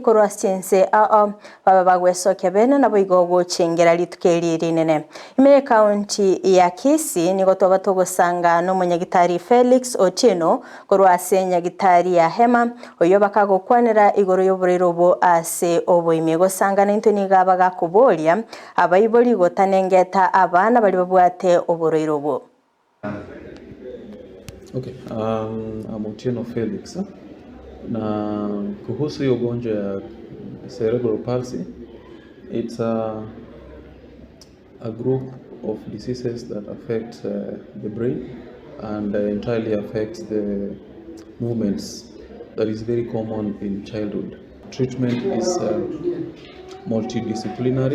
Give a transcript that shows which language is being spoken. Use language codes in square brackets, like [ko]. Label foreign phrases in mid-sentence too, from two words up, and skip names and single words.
[guz] korwa siense baba bagwesoke bene nabo igo gochengera litukeli rinene ime county ya Kisii nigo toba togosanga no munyagitari Felix Otieno korwa ase nyagitari ya Hema oyo bakagokwanira igoro y'oburerobo ase oboime gosangana into niga bagakuboria abayiboli gotanengeta abana bali babwate oburerobo. [en] Okay, I'm Otieno Felix. [sw] Na kuhusu hiyo ugonjwa ya [en] Cerebral Palsy, it's a group of diseases that affect the brain and entirely affects the movements. That is very common in childhood. Treatment is multidisciplinary.